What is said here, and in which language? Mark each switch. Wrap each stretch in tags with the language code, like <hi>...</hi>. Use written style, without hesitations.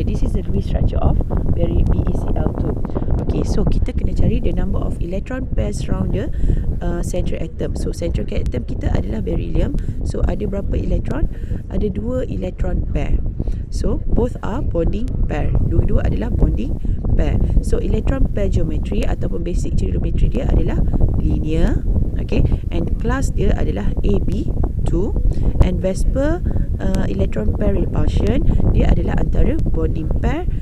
<en>This is the Lewis structure of BeCl2. Okay, so</en> <ms>kita kena cari</ms> <en>the number of electron pairs around the central atom.</en> <ms>So central atom kita adalah beryllium. So ada berapa elektron? Ada 2 electron pair.</ms> <en>So both are bonding pair.</en> <ms>Dua-dua adalah bonding pair. So electron pair geometry ataupun basic geometry dia adalah linear. Okay, and class dia adalah AB2, and Vesper electron pair repulsion dia adalah antara bonding pair.</ms>